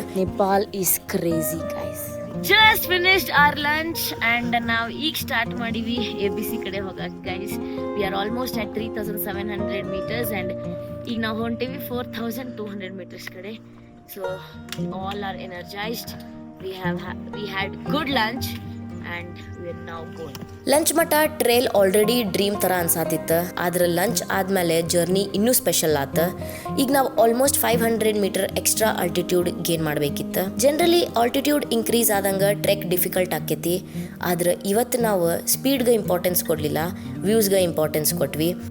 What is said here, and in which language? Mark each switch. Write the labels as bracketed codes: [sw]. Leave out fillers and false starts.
[en] Nepal is crazy guys. Just finished our lunch [kn] and ನಾವು ಈಗ start ಮಾಡೀವಿ ABC ಕಡೆ ಹೋಗಕ್ಕೆ guys. [en] we are almost at 3700 metres and [kn] ಈಗ ನಾವು ಹೊಂಟೀವಿ 4200 ಮೀಟರ್ಸ್ ಕಡೆ. [en] So all are energised. we had good lunch and we are now going. [kn] Lunch ಮಟ trail already dream ಥರ ಅನ್ಸಾತಿತ್ತು, ಆದ್ರೆ ಲಂಚ್ ಆದಮೇಲೆ ಜರ್ನಿ ಇನ್ನೂ ಸ್ಪೆಷಲ್ ಆತ. ಈಗ ನಾವು almost 500 metre extra altitude gain ಮಾಡಬೇಕಿತ್ತು. ಜನರಲಿ ಆಲ್ಟಿಟ್ಯೂಡ್ ಇನ್ಕ್ರೀಸ್ ಆದಂಗೆ ಟ್ರೆಕ್ ಡಿಫಿಕಲ್ಟ್ ಆಕೈತಿ, ಆದ್ರೆ ಇವತ್ತು ನಾವು ಸ್ಪೀಡ್ಗೆ ಇಂಪಾರ್ಟೆನ್ಸ್ ಕೊಡಲಿಲ್ಲ, ವ್ಯೂಸ್ಗೆ ಇಂಪಾರ್ಟೆನ್ಸ್ ಕೊಟ್ವಿ.